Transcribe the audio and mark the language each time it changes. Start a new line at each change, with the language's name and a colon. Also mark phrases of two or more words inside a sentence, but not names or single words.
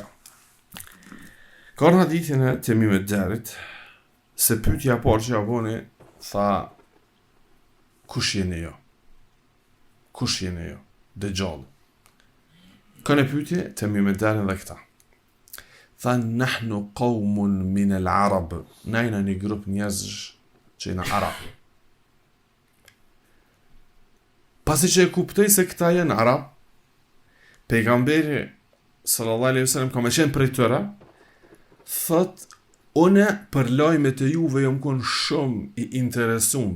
Albanian: Ka në hadithin e Temim ad-Darit se pyetja e parë që ja bune, tha, kush jeni jo? Kush jeni jo? Dejjal. Kanë pyetje Temim ad-Darin dhe këta. Tha,
Arabic: نحن قوم من العرب.
Albanian: Na jena një grup njerëzish që jena Arab. Pasi që e kuptoj se këta janë Arab, pejgamberi
Arabic: صلى الله عليه وسلم
Albanian: ka më qenë prej tyre, thot, une për lajmet e juve jom kon shumë i interesum.